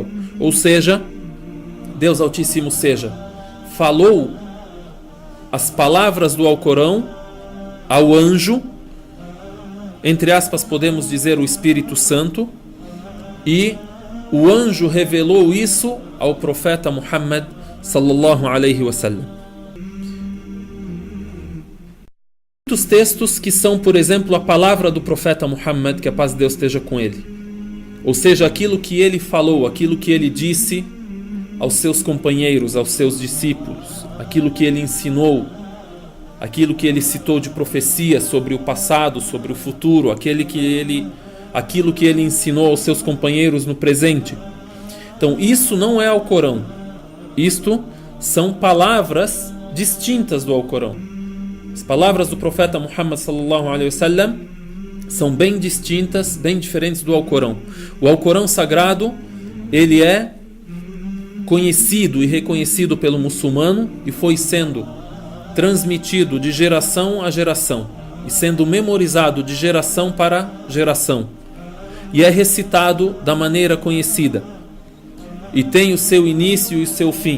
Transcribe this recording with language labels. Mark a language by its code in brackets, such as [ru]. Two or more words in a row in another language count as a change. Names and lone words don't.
[pt] Ou seja, Deus Altíssimo seja, falou as palavras do Alcorão ao anjo, entre aspas podemos dizer o Espírito Santo, e o anjo revelou isso ao profeta Muhammad [ar] صلى الله عليه وسلم. [pt] Muitos textos que são, por exemplo, a palavra do profeta Muhammad, que a paz de Deus esteja com ele. Ou seja, aquilo que ele falou, aquilo que ele disse aos seus companheiros, aos seus discípulos, aquilo que ele ensinou, aquilo que ele citou de profecia sobre o passado, sobre o futuro, aquilo que ele ensinou aos seus companheiros no presente. Então, isso não é Alcorão. Isto são palavras distintas do Alcorão. As palavras do profeta Muhammad [ar] صلى الله عليه وسلم [pt] são bem distintas, bem diferentes do Alcorão. O Alcorão Sagrado, ele é conhecido e reconhecido pelo muçulmano e foi sendo transmitido de geração a geração e sendo memorizado de geração para geração, e é recitado da maneira conhecida e tem o seu início e o seu fim.